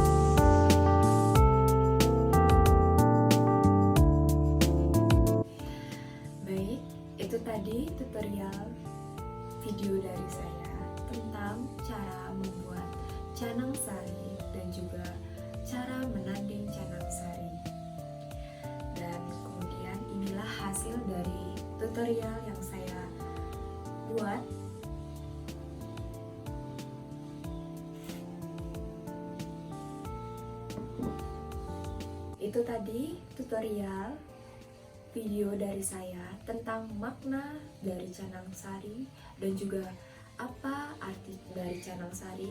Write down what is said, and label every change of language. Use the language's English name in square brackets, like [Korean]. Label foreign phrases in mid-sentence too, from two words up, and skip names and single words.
[Indonesian] Baik, itu tadi tutorial video dari saya tentang cara membuat canang sari dan juga cara menanding canang sari. Dan kemudian inilah hasil dari tutorial yang saya buat. Itu tadi tutorial video dari saya tentang makna dari canang sari dan juga apa arti dari canang sari.